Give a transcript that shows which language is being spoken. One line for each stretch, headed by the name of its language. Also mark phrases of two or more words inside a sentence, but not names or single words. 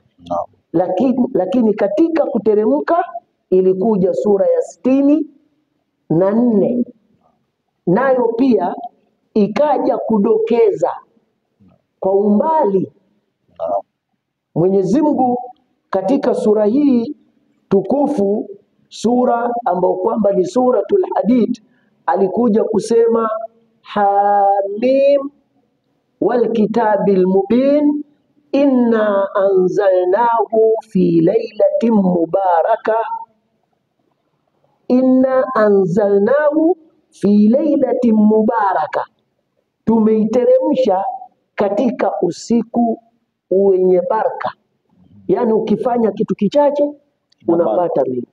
Swahili: Lakini katika kuteremka ilikuja sura ya 64, nayo pia ikaja kudokeza kwa umbali Mwenyezi Mungu katika sura hii tukufu, sura ambayo kwamba ni suratul Hadid, alikuja kusema
Arabic: حم والكتاب المبين إنا أنزلناه في ليلة مباركة, إنا أنزلناه في ليلة مباركة,
Swahili: tumeiteremsha katika usiku wenye baraka. Yani ukifanya kitu kichache unapata mingi.